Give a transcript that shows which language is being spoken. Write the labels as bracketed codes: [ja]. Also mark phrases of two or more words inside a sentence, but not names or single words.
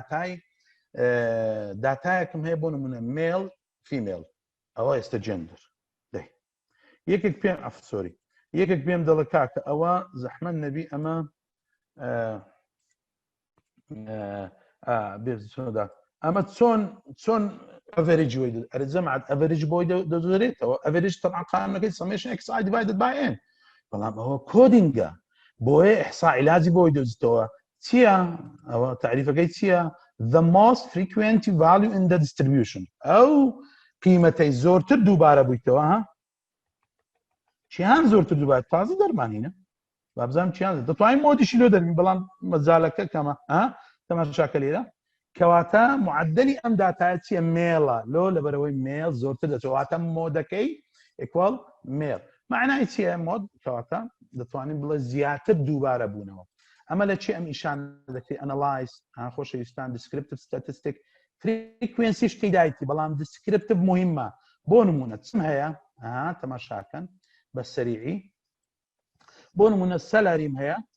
[ckb] داتایەکم هەیە بۆ نمونە [en] male female [ckb] ئەوە ئێستا جندر یەکێک پێم ئەفسۆری یەکێک پێم دەڵە کاکە ئەوە زەحمەت نەبی ئەمە بێدا ئەمە چۆن ئەڤەرێجی وی ئەرە جەمعەت ئەڤەرێج بۆی دەدۆرێتەوە ئەڤەرێج تەبعاً قانونەکەی [en] summation x i divided by n [ckb] بەڵام ئەوە کۆدینگە بۆیە ئیحسا عیلاجی بۆی دۆزیتەوە چییە ئەوە تعریفەکەی چییە [en] the most frequent value in the [ckb] distribution ئەو قیمەتەی زۆرتر دووبارە بوویتەوە ها چیان زۆرتر دووبارە تازە دەرمانینە بابزانم چیان دەتوانین مۆدیشی لۆ دەرمین بەڵام مەجالەکە کەمە تەماشاکە لێرە کەواتە معدلی ئەم داتایە چییە مێڵە لۆ لەبەرەوەی مێڵ زۆرتر دەچێتواتە مۆدەکەی ئێکوال مێڵ معنای چییە مۆد کەواتە دەتوانین بڵێ زیاتر دووبارە بوونەوە ئەمە لە چی ئەم ئیشان دەکەی ئەنەلایز خۆشەویستان [en] descriptive statistic frequency [ckb] شتی دایتی بەڵام دیسکریپتیڤ مهمە بۆ نمونە چم هەیە تەماشاکەن بە سەریعی بۆ نمونە سەلاریم هەیە